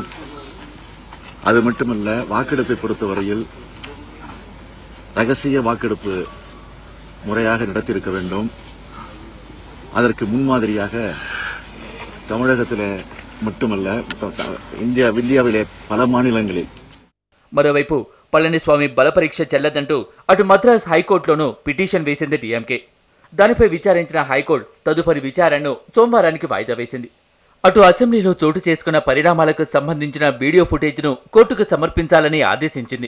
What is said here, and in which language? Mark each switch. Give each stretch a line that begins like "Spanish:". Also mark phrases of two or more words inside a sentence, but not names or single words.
Tamil: அது மட்டுமல்ல, வாக்கெடுப்பை பொறுத்தவரையில் ரகசிய வாக்கெடுப்பு முறையாக நடத்தியிருக்க வேண்டும். அதற்கு முன்மாதிரியாக தமிழகத்திலே மட்டுமல்ல, இந்தியாவிலே பல மாநிலங்களில்.
Telugu: మరోవైపు పళనిస్వామి బలపరీక్ష చెల్లదంటూ అటు మద్రాస్ హైకోర్టులోనూ పిటిషన్ వేసింది డీఎంకే. దానిపై విచారించిన హైకోర్టు తదుపరి విచారణను సోమవారానికి వాయిదా వేసింది. అటు అసెంబ్లీలో చోటు చేసుకున్న పరిణామాలకు సంబంధించిన వీడియో ఫుటేజ్ను కోర్టుకు సమర్పించాలని ఆదేశించింది.